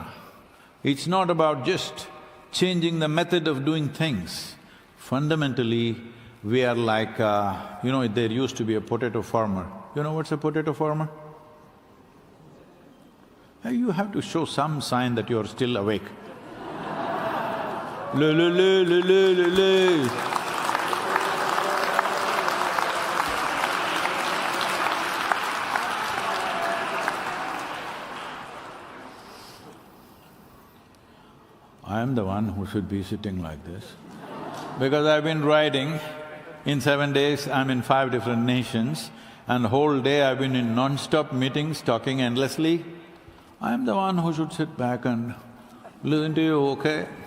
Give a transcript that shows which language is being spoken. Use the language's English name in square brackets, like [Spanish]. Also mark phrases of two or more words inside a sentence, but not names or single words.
[English] It's not about just changing the method of doing things. Fundamentally, we are like, there used to be a potato farmer. You know what's a potato farmer? You have to show some sign that you're still awake. Le le le le le le le. I am the one who should be sitting like this, because I've been writing. In 7 days, I'm in 5 different nations, and the whole day I've been in non-stop meetings, talking endlessly. I am the one who should sit back and listen to you, okay?